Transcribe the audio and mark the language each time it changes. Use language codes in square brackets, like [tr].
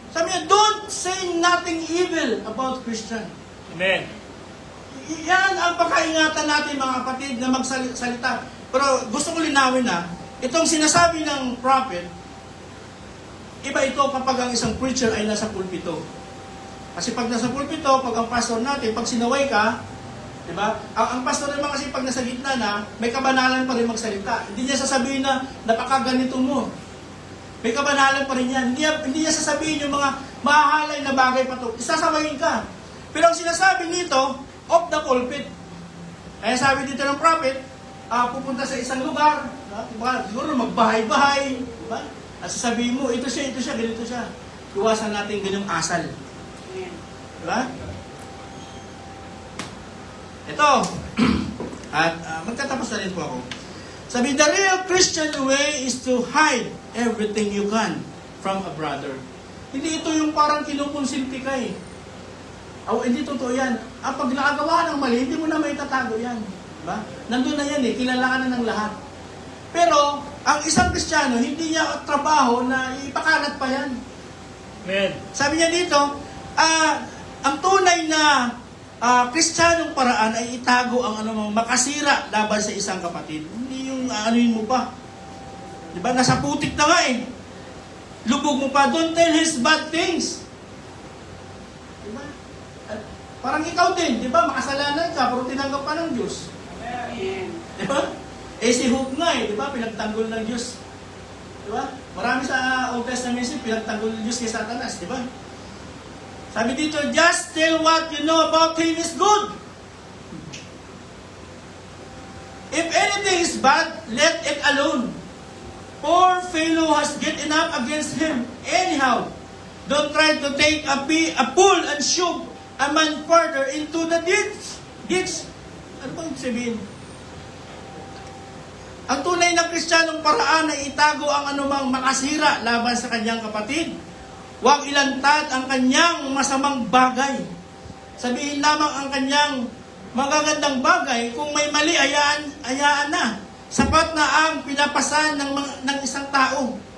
[tl] Sabi niya, [en] don't say nothing evil about Christian. Amen. [tl] Yan ang pagkaingatan natin, mga kapatid, na magsalita. Pero gusto ko linawin na, itong sinasabi ng prophet, iba ito kapag ang isang preacher ay nasa pulpito. Kasi pag nasa pulpito, pag ang pastor natin, pag sinaway ka, di ba? Ang pastor naman kasi pag nasa gitna na, may kabanalan pa rin magsalita. Hindi niya sasabihin na napakaganito mo. May kabanalan pa rin yan. Hindi niya sasabihin yung mga mahahalay na bagay pa ito. Isasawayin ka. Pero ang sinasabi nito, [en] off the pulpit. [tl] Kaya sabi dito ng prophet, pupunta sa isang lugar, diba? Siguro magbahay-bahay, diba? At sasabihin mo, ito siya, ganito siya. Iwasan natin ganyang asal. Diba? Ito. At magtatapos na rin po ako. [en] Sabi, the real Christian way is to hide everything you can from a brother. [tl] Hindi ito yung parang kinukonsinti ka eh. Hindi totoo yan. Pag nakagawa ng mali, hindi mo na may tatago yan. Diba? Nandun na yan eh, kilala ka na ng lahat. Pero, ang isang Kristiyano, hindi niya trabaho na ipakalat pa yan. Amen. Sabi niya dito, ang tunay na Kristiyanong paraan ay itago ang makasira laban sa isang kapatid. Hindi yung anuin mo pa. Diba? Nasa putik na nga eh. Lubog mo pa, [en] don't tell his bad things. [tl] Diba? Parang ikaw din, di ba? Makasalanan ka, pero tinanggap pa ng Diyos. Amen. Di ba? Si Hope nga eh, di ba? Pinagtanggol ng Diyos. Di ba? Marami sa Old Testament pinagtanggol ng Diyos kay Satanas, di ba? Sabi dito, [en] just tell what you know about him is good. If anything is bad, let it alone. Poor fellow has get enough against him. Anyhow, don't try to take a pull and shove a man further into the ditch. [tl] Ano bang sabihin? Ang tunay na Kristiyanong paraan ay itago ang anumang makasira laban sa kanyang kapatid. Huwag ilantad ang kanyang masamang bagay. Sabihin lamang ang kanyang magagandang bagay. Kung may mali, hayaan na. Sapat na ang pinapasan ng isang tao.